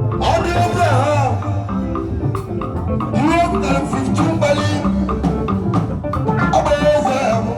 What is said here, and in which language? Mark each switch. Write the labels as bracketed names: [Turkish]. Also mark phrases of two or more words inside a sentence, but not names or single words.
[Igbo] Ọ dị ofe ha. Hundred and fifteen bali. Ọ bụ ofe ha.